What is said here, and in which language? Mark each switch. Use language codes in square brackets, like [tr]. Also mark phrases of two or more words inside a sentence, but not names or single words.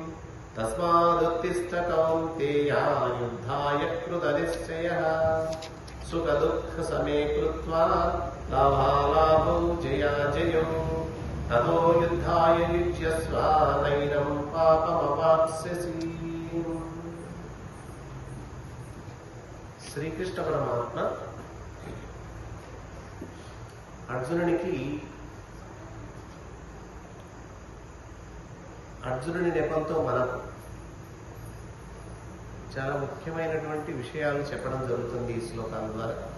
[sa] तस्मादुत्तिष्ठ कौन्तेय युद्धाय कृतनिश्चयः। सुखदुःखसमे कृत्वा लाभालाभौ जयाजयौ। ततो युद्धाय युज्यस्व नैनं पापमवाप्स्यसि। [te] శ్రీకృష్ణ పరమాత్మ అర్జునుని నెపంతో మనకు చాలా ముఖ్యమైనటువంటి విషయాలు చెప్పడం జరుగుతుంది ఈ శ్లోకాల ద్వారా.